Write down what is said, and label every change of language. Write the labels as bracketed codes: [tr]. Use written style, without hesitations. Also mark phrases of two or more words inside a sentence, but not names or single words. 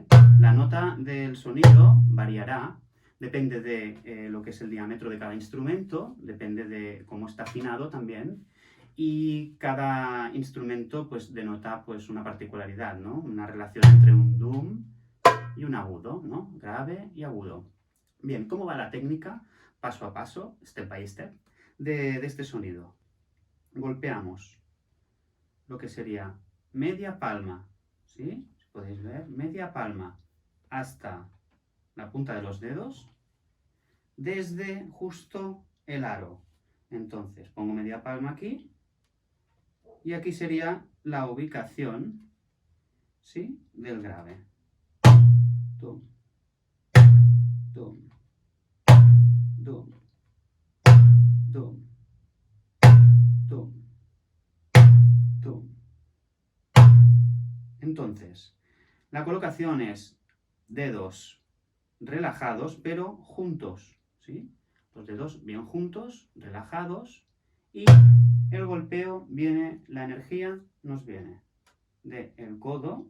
[es] La nota del sonido variará, depende de lo que es el diámetro de cada instrumento, depende de cómo está afinado también, y cada instrumento pues denota pues una particularidad, ¿no? Una relación entre un dum y un agudo, ¿no? Grave y agudo. Bien, ¿cómo va la técnica? Paso a paso, [en] step by step, [es] de este sonido. Golpeamos lo que sería media palma, ¿sí? Si podéis ver, media palma hasta la punta de los dedos, desde justo el aro. Entonces, pongo media palma aquí, y aquí sería la ubicación, ¿sí?, del grave. Dum, dum, dum, dum, dum, dum. Entonces, la colocación es dedos relajados, pero juntos, ¿sí? Los dedos bien juntos, relajados, y el golpeo viene, la energía nos viene del codo.